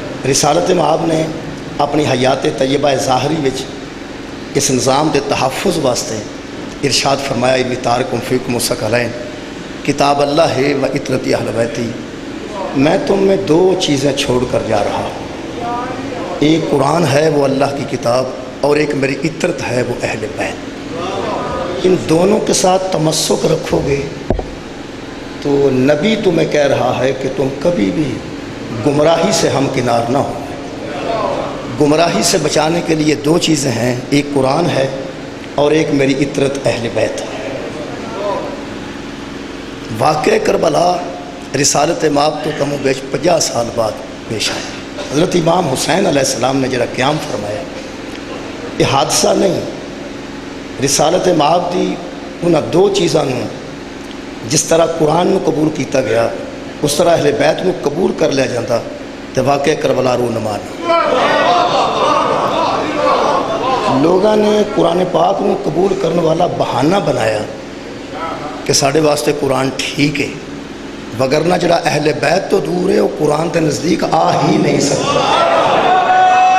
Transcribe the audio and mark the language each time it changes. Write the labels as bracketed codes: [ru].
[pa] رسالت مآب نے اپنی حیات طیبہ ظاہری وچ اس نظام دے تحفظ واسطے ارشاد فرمایا [ar] انی تارکم فیکم الثقلین کتاب اللہ ہے و اطرتی اہل بیتی. [ur] میں تم میں دو چیزیں چھوڑ کر جا رہا ہوں، ایک قرآن ہے وہ اللہ کی کتاب، اور ایک میری اطرت ہے وہ اہل بیت. ان دونوں کے ساتھ تمسک رکھو گے تو نبی تمہیں کہہ رہا ہے کہ تم کبھی بھی گمراہی سے ہمکنار نہ ہو. گمراہی سے بچانے کے لیے دو چیزیں ہیں، ایک قرآن ہے اور ایک میری اطرت اہل بیت ہے. واقعہ کربلا رسالت مآب تو کم و بیش 50 سال بعد پیش آیا. حضرت امام حسین علیہ السلام نے جڑا قیام فرمایا یہ حادثہ نہیں. [pa] رسالت مآب دی انہاں دو چیزاں نوں جس طرح قرآن نو قبول کیتا گیا اس طرح اہل بیت نو قبول کر لیا جاتا تو واقعہ کربلا رونما نہیں. لوگاں نے قرآن پاک نو قبول کرنے والا بہانہ بنایا کہ ساڑھے واسطے قرآن ٹھیک ہے، وگرنہ جڑا اہل بیت تو دور ہے وہ قرآن کے نزدیک آ ہی نہیں سکتا.